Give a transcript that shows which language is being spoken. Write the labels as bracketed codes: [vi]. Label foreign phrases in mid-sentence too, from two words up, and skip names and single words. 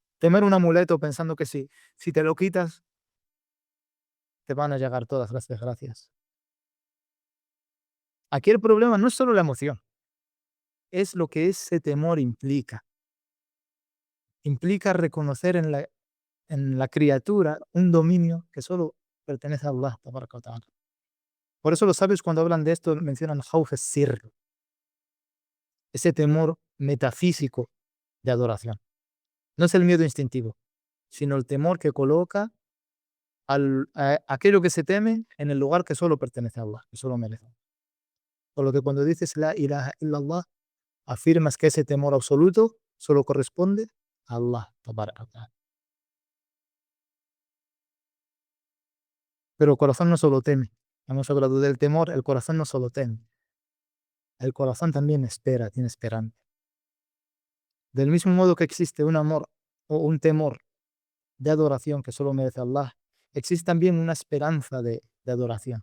[es] Temer un amuleto pensando que si te lo quitas, te van a llegar todas las desgracias. Aquí el problema no es solo la emoción, es lo que ese temor implica. Implica reconocer en la criatura un dominio que solo pertenece a Allah. [ar] تبارك وتعالى. [es] Por eso los sabios cuando hablan de esto mencionan [ar] خوف سر, [es] ese temor metafísico de adoración. No es el miedo instintivo, sino el temor que coloca a aquello que se teme en el lugar que solo pertenece a Allah, que solo merece. Por lo que cuando dices [ar] لا إله إلا الله, [es] afirmas que ese temor absoluto solo corresponde a Allah. [ar] تبارك وتعالى. [es] Pero el corazón no solo teme. Hemos hablado del temor, el corazón no solo teme. El corazón también espera, tiene esperanza. Del mismo modo que existe un amor o un temor de adoración que solo merece Allah, existe también una esperanza de adoración.